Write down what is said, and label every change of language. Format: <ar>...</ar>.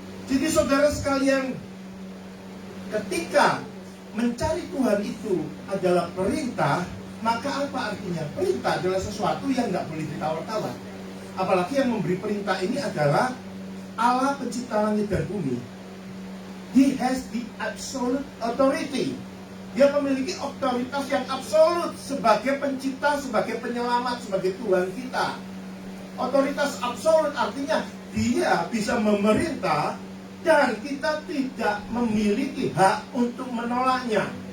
<id>Jadi saudara sekalian, ketika mencari Tuhan itu adalah perintah, maka apa artinya? Perintah adalah sesuatu yang nggak boleh ditawar-tawar. Apalagi yang memberi perintah ini adalah Allah pencipta langit dan bumi.</id> <en>He has the absolute authority.</en> <id>Dia memiliki otoritas yang absolut sebagai pencipta, sebagai penyelamat, sebagai Tuhan kita. Otoritas absolut artinya dia bisa memerintah dan kita tidak memiliki hak untuk menolaknya.</id>